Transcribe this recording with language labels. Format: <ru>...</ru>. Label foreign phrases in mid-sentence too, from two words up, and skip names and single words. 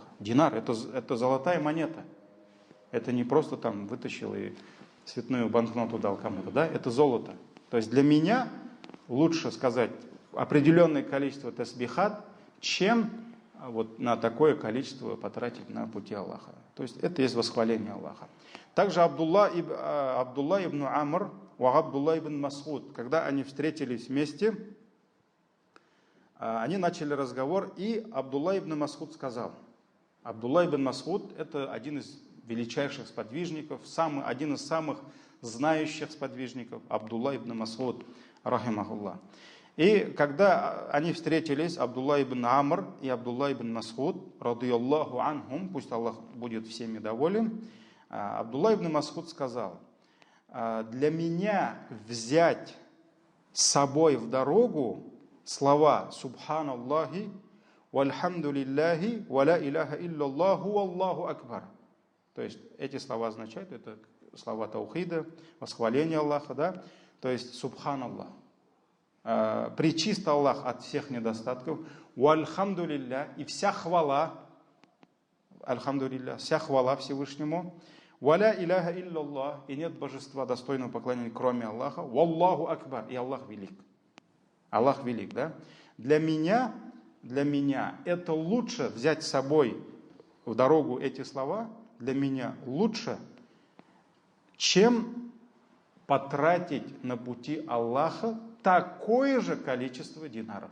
<ru>Динар – это золотая монета. Это не просто там вытащил и цветную банкноту дал кому-то, да, это золото. То есть для меня лучше сказать определенное количество тасбихат, чем вот на такое количество потратить на пути Аллаха. То есть это есть восхваление Аллаха. Также Абдулла ибн Амр и Абдулла ибн Мас'уд, когда они встретились вместе, они начали разговор, и Абдулла ибн Мас'уд сказал. Абдулла ибн Мас'уд – это один из величайших сподвижников, один из самых знающих сподвижников, Абдулла ибн Мас'уд, рахимахуллах. И когда они встретились, Абдулла ибн Амр и Абдулла ибн Мас'уд,</ru> <ar>رضي الله عنهم,</ar> <ru>пусть Аллах будет всеми доволен, Абдулла ибн Мас'уд сказал: для меня взять с собой в дорогу слова</ru> <ar>«سبحان الله، والحمد لله، ولا إله إلا الله، والله أكبر».</ar> <ru>То есть эти слова означают, это слова таухида, восхваления Аллаха, да? То есть «Субханаллах». Пречист Аллах от всех недостатков, вальхамдулилля, и вся хвала, альхамдулилля, вся хвала Всевышнему,</ru> <ar>ولا إله إلا الله,</ar> <ru>и нет божества достойного поклонения, кроме Аллаха,</ru> <ar>والله أكبر,</ar> <ru>и Аллах велик. Аллах велик, да? Для меня это лучше взять с собой в дорогу эти слова, для меня лучше, чем потратить на пути Аллаха такое же количество динаров.</ru>